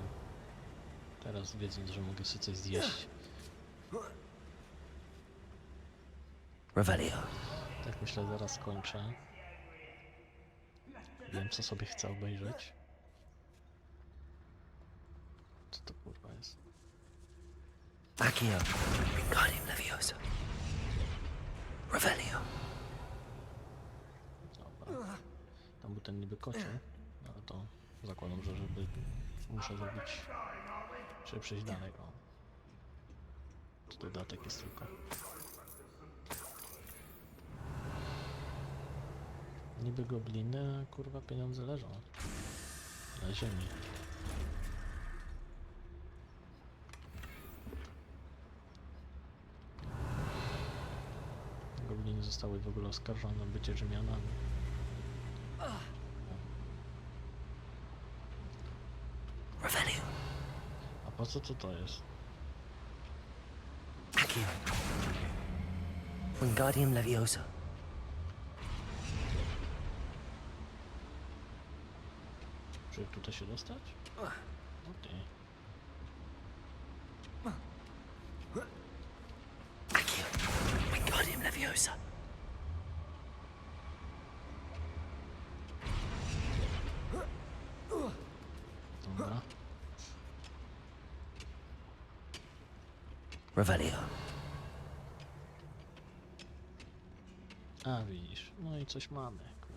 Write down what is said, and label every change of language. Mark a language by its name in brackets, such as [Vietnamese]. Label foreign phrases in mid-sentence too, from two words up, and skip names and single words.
[Polish] Teraz wiedząc, że mogę sobie coś zjeść. Revelio. Tak myślę, zaraz skończę. Wiem, co sobie chcę obejrzeć. Co to kurwa jest? Accio. Wingardium Leviosa. Revelio. Dobra. Tam był ten niby kocioł, ale to zakładam, że żeby muszę zrobić, żeby przejść dalej. O. To dodatek jest tylko. Niby gobliny, a kurwa pieniądze leżą na ziemi. Gobliny zostały w ogóle oskarżone o bycie Rzymianami. Revelio. A po co to jest? Accio. Wingardium Leviosa. Czy tutaj się dostać? Okej. Accio. Wingardium Leviosa. Dobra. Revelio. A widzisz, no i coś mamy, kurwa.